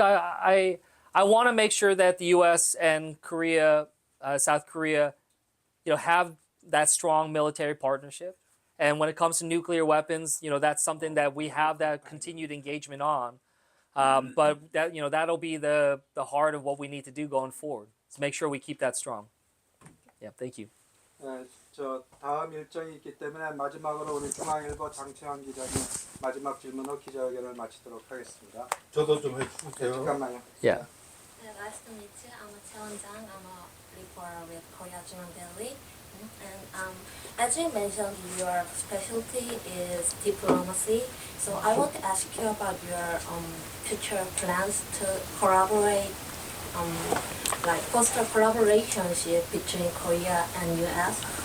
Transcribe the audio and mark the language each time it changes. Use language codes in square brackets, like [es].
[en] I want to make sure that the U.S. and Korea, South Korea, have that strong military partnership. And when it comes to nuclear weapons, that's something that we have that continued engagement on. But that that'll be the heart of what we need to do going forward. Let's make sure we keep that strong. Yeah, thank you. [ko] 네, 저 다음 일정이 있기 때문에 마지막으로 우리 중앙일보 장채환 기자님 마지막 질문으로 기자회견을 마치도록 하겠습니다. 저도 좀 해주세요. 잠깐만요. [en] Yeah. Nice to meet you. I'm Cheon Jang. I'm a reporter with Korea Jungang Daily. And as you mentioned, your specialty is diplomacy. So I want to ask you about your future plans to collaborate, foster collaborationship between Korea and U.S.